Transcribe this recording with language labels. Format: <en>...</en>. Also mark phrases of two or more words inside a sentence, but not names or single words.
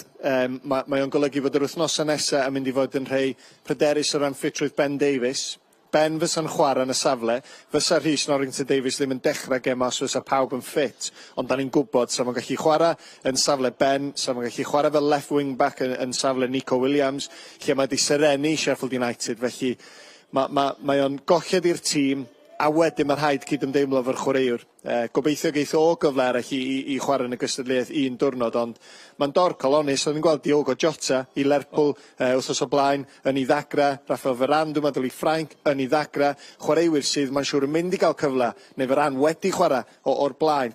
<cy>Mae o'n golygu fod yr wythnosau nesaf yn mynd i fod yn rhai pryderus o ran ffitrwydd Ben Davies. Ben fysa'n chwarae yn y safle, fysa Rhys Norrington Davies ddim yn dechrau gem os fysa pawb yn ffit, ond da ni'n gwybod sa fo'n gallu chwarae yn safle Ben, sa fo'n gallu chwarae fel</cy> <en>left wing back</en> <cy>yn safle Nico Williams, lle mae di sereni Sheffield United, felly mae o'n golled i'r tîm, a wedyn mae rhaid cydymdeimlo fo'r chwaraewr. Gobeithio geith o gyfle arall i chwarae yn y gystadleuaeth un diwrnod, ond mae'n dorcol onest. Oedden ni'n gweld Diogo Jota i Lerpwl wythnos o blaen yn ei ddagra, Rafael Varane, dwi'n meddwl i Ffrainc yn ei ddagra, chwaraewyr sydd mae'n siŵr yn mynd i gael cyfle, neu Varane wedi chwarae o'r blaen.</cy>